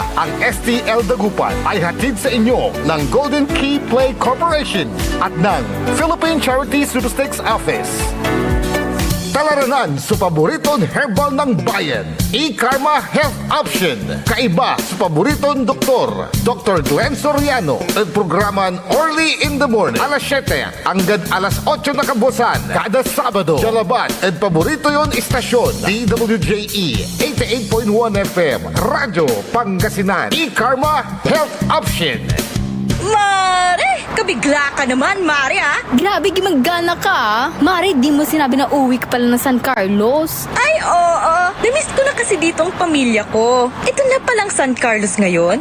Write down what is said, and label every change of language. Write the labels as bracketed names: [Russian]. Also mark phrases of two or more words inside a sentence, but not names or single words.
[Filipino] Ang STL Dagupan ay hatid sa inyo ng Golden Key Play Corporation at ng Philippine Charity Supersticks Office. Talaranan sa paboritong herbal ng bayan, E-Karma Health Option. [Pangasinan] Kaiba sa paboritong doktor, Dr. Glenn Soriano. At programan Early in the Morning, alas 7 hanggang alas 8 na kabusan, kada Sabado. Jalaban at paborito yon istasyon, DWJE 88.1 FM, Radyo Pangasinan. E-Karma Health Option. [Filipino] Mare! Kabigla ka naman, Mare, ha? Grabe, gimagana ka, ah. Mari, di mo sinabi na uwi ka pala ng San Carlos. Ay, oo. Namiss ko na kasi dito ang pamilya ko. Ito na palang San Carlos ngayon.